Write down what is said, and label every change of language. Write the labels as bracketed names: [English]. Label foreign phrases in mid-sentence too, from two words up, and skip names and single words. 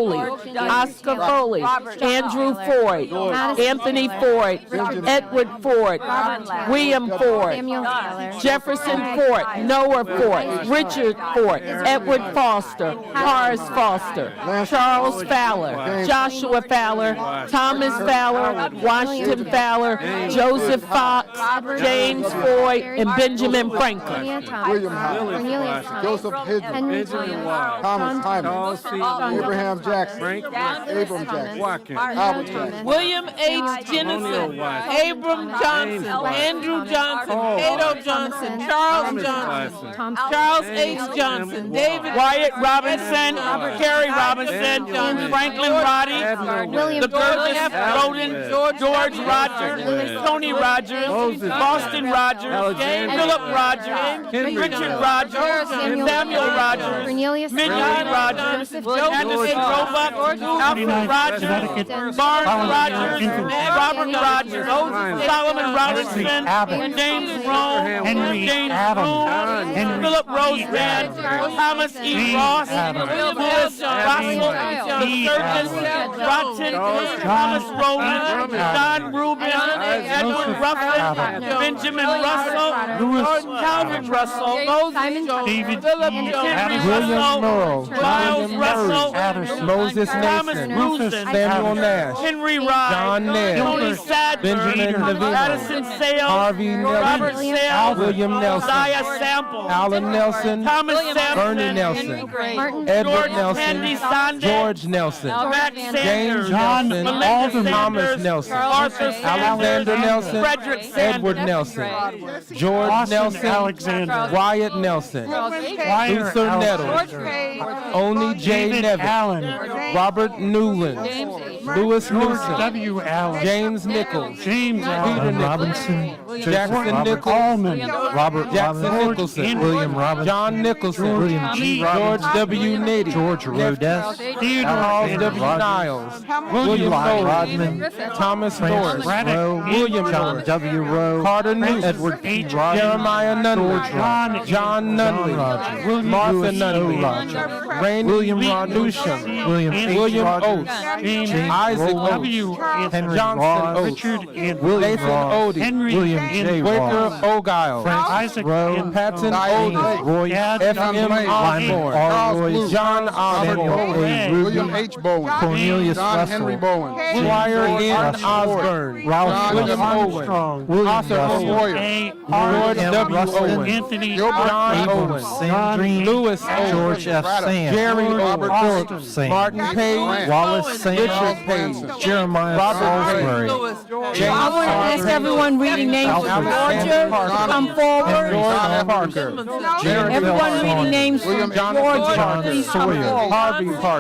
[English] Foley, Andrew Ford, Anthony Ford, Edward Ford, William Ford, Jefferson Ford, Noah Ford, Richard Ford, Edward Foster, Horace Foster, Charles Fowler, Joshua Fowler, Thomas Fowler, Washington Fowler, Joseph Fox, James Floyd, and Benjamin Franklin. William Howard. Joseph Hidden. Henry Thomas Hyman. Abraham Jackson. Abram Jackson. Howard Jackson. William H. Jennison, Abram Johnson, Andrew Johnson, Cato Johnson, Charles Johnson, Charles H. Johnson, David Wyatt Robinson, Kerry Robinson, Franklin Roddy, the Burgess Roden, George Rogers, Tony Rogers, Boston Rogers, Philip Rogers, Richard Rogers, Samuel Rogers, Midnight Rogers, Joseph Roebuck, Alfred Rogers, Barnes Rogers, Robert Rogers, Solomon Robinson, James Rome, James Broom, Philip Roseman, Thomas E. Ross, Lewis Russell, the Surgeon, Rotten, Thomas Rowland, John Rubin, Edward Ruffin, Benjamin Russell, Jordan Calvin Russell, Moses Jones, Philip Henry Russell, Miles Russell, Moses Thomas Mason, Rufin, Samuel Nash, Henry Rye, John Ness, Tony Sadler, Benjamin Levine, Addison Sales, Harvey Robert Nelson, Sales, William Nelson, Isaiah Sample, Alan Nelson, Thomas Sampson, Bernie Nelson, Edward Handy Nelson, Sanders, George Nelson, Matt James Sanders, Nelson, Melinda Thomas Sanders, Nelson, Arthur Sanders, Alexander Nelson, Frederick Sanders, Edward Nelson, George Nelson, Wyatt Nelson, Luther Nettles, Oni J. Neville, Robert Newland, Lewis Newsom, James Nichols, Peter Robinson, Jackson Nichols, Robert Jackson Nicholson, William Robinson, John Nicholson, William G. George W. Nitty, George Rodess, Charles W. Niles, William Rodman, Thomas Norris, William John W. Rowe, Carter Newton, Edward P. Jeremiah Nunley, John Nunley, Martha Nunley, William Newsham, William Oates, Isaac W. Henry Johnson, Ross, Richard William Nathan Ross, Odie, Henry William J. Wicker Ross, O'Giles, Isaac Rowe, Patton James Odie, Royce, F.M. Lyman Osborne, R. Royce, John Samuel Osborne, A. Ruby, William H. Bowen. Cornelius John Russell, Henry Bowen. Squire N. Russell, Osborne, Ralph William Russell, Owen, William Arthur Russell, Owen, Lord George M. W. Rustin, Owen, Anthony John Abrams, Owen, Sandrine, Lewis Owen, George F. Sand, Jerry Robert Owen, Philip Sand, Martin Page, Wallace Sand, Richard Page, Jeremiah Robert Salisbury, I want to ask everyone reading names from Georgia to come forward. George Parker, Everyone reading names from Georgia, John please come Sawyer, forward. Harvey Parker,